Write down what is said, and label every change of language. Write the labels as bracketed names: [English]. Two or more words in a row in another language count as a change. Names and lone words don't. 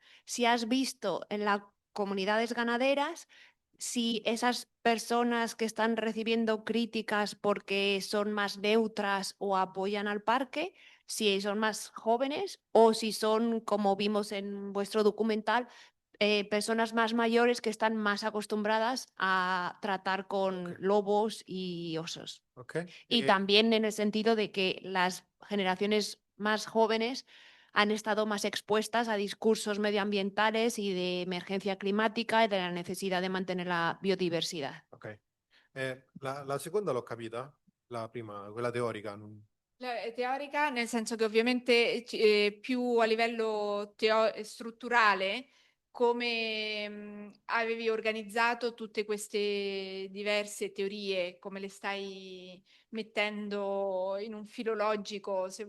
[Spanish] Si has visto en las comunidades ganaderas, si esas personas que están recibiendo críticas porque son más neutras o apoyan al parque, si son más jóvenes o si son, como vimos en vuestro documental, personas más mayores que están más acostumbradas a tratar con lobos y osos. Ok. Y también en el sentido de que las generaciones más jóvenes han estado más expuestas a discursos medioambientales y de emergencia climática y de la necesidad de mantener la biodiversidad. Ok. [Italian] La seconda l'ho capita, la prima, quella teorica. Teorica, nel senso che ovviamente più a livello strutturale, come avevi organizzato tutte queste diverse teorie, come le stai mettendo in un filo logico, se